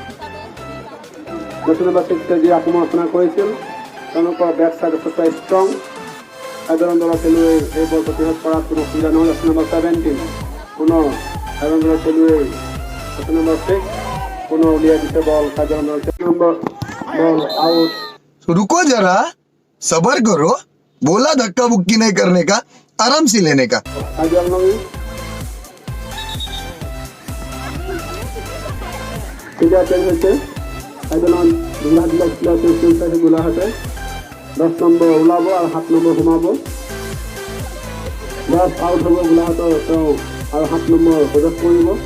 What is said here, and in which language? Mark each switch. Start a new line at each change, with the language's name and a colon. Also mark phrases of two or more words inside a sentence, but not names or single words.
Assamese: নতুনবা চিক্সে যি আক্ৰমণ কৰিছিল, তেওঁলোকৰ বেক চাইড যথেষ্ট ষ্ট্ৰং। কাৰ্বিআংলং দলৰ খেলুৱৈ এই বল প্ৰতিহত কৰাত কোনো অসুবিধা নহ'ল। নম্বৰ 17 পুনৰ কাৰ্বিআংলং দলৰ খেলুৱৈ, নম্বৰ 6 পুনৰ উলিয়াই দিছে বল কাৰ্বিআংলং দলৰ নম্বৰ বল আউট।
Hindi: रुको जरा, सबर करो, बोला धक्का बुक्की नहीं करने का, आराम से लेने का।
Assamese: কাৰ্বিআংলং এতিয়া চেঞ্জ হৈছে, কাৰ্বিআংলং গোলাঘাট জিলাৰ চেঞ্জ হৈছে গোলাঘাটে। 10 নম্বৰ ওলাব আৰু 7 নম্বৰ সোমাব। 10 আউট হ'ব গোলাঘাটৰ তেওঁ আৰু 7 নম্বৰ প্ৰৱেশ কৰিব।